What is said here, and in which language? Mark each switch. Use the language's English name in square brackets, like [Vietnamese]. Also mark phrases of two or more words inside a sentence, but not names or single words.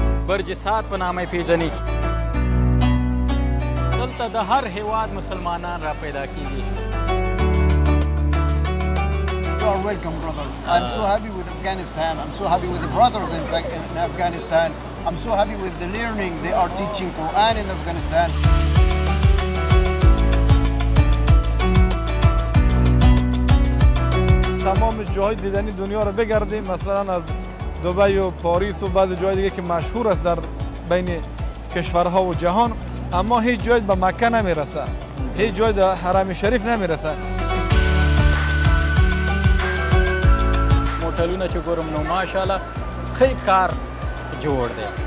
[Pashto] برج ساعت په نامه یې پیژني. دلته د هر هیواد مسلمانان را پیدا کیږي. [English] You are welcome, brother. I'm so happy with Afghanistan. I'm so happy with the brothers in Afghanistan. I'm so happy with the learning they are teaching Quran in Afghanistan. [Persian] تمام جاهای دیدنی دنیا رو بگردیم، مثلا از دبی و پاریس و بعضی جای دیگه که مشهور است در بین کشورها و جهان، اما هیچ جای به مکه نمیرسه، هیچ جای در حرم شریف نمیرسه. [Pashto] موټلونه چې ګورم نو ماشاءالله ښه کار جوړ دی.